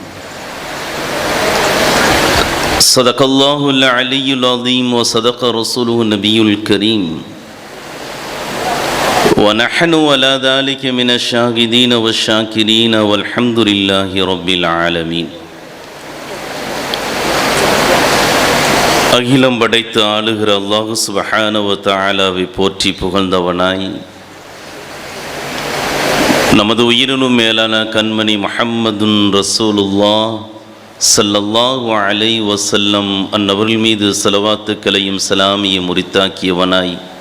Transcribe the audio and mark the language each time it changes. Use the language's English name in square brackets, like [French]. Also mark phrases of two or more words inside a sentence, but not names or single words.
[Arabic] صدق الله العلي العظيم وصدق رسوله النبي الكريم، ونحن على ذلك من الشاهدين والشاكرين والحمد لله رب العالمين. [Tamil] அகிலம் படைத்து ஆளுகிற [Arabic] الله سبحانه وتعالى [Tamil] போற்றி புகழ்ந்தவனாய், நமது உயிரினும் மேலான கண்மணி [Arabic] محمد رسول الله صلى الله عليه وسلم [Tamil] அன்னவர்கள் மீது ஸலவாத்துக்களையும் சலாமியும் உரித்தாக்கியவனாய்,